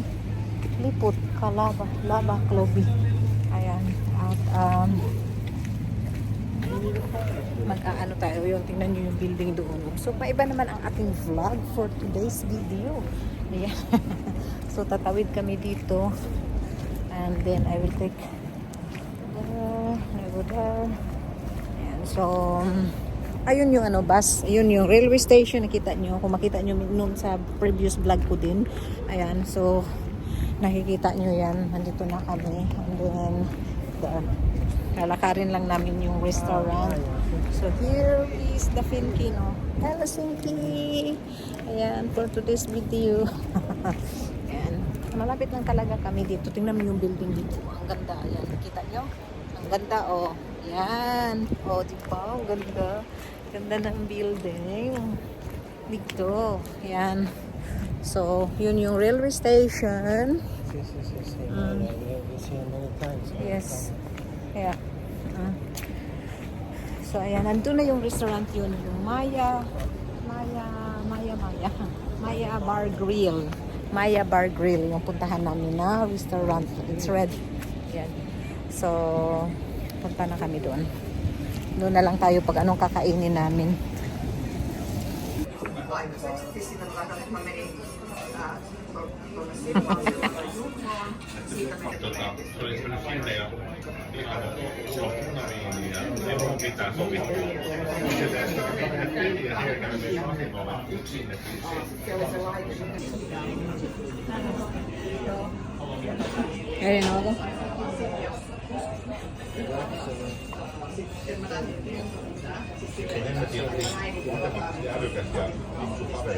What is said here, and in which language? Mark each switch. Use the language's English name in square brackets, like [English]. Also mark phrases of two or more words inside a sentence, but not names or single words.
[Filipino] Liput, Kalaba, Laba, Klobi. Ayan. At, mag-aano tayo yung tingnan nyo yung building doon. So, paiba naman ang ating vlog [English] for today's video. [Filipino] Ayan. So, tatawid kami dito. [English] And then, I will take I go there. [Filipino] Ayan. So, ayun yung ano, bus. Ayun yung [English] railway station. [Filipino] Nakita nyo. Kung makita nyo noon sa [English] previous vlog [Filipino] ko din. Ayan. So, nakikita nyo yan. Nandito na kami. [English] And then, [Filipino] lalakarin lang namin yung restaurant. [English] So, here is the Finkino. Helsinki. [Filipino] Ayan. [English] For today's video. Ayan. [Filipino] Malapit lang talaga kami dito. Tingnan mo yung building dito. Ang ganda. Ayan. Nakita nyo? Ang ganda, oh. Ayan. Oh, diba? Ang ganda. Ganda ng building. Dito. Ayan. So, yun yung [English] railway station. Yes. We've seen many times. Yes. Yeah. So, [Filipino] ayan. Nandun na yung restaurant yun. Yung Maya Bar Grill. Maya Bar Grill. Yung puntahan namin na restaurant. [English] It's ready. [Filipino] Ayan. So, punta na kami doon. Doon na lang tayo pag anong kakainin namin. [Finnish] Se oli sellainen sinne ja ihan loppuun ja ei mun mitään sovittua. Ja siellä kävi myös vahingolla sinne. [Filipino] Ayun ako. [Finnish] Hemmetin oli kuitenkin älykäs ja fiksu kaveri.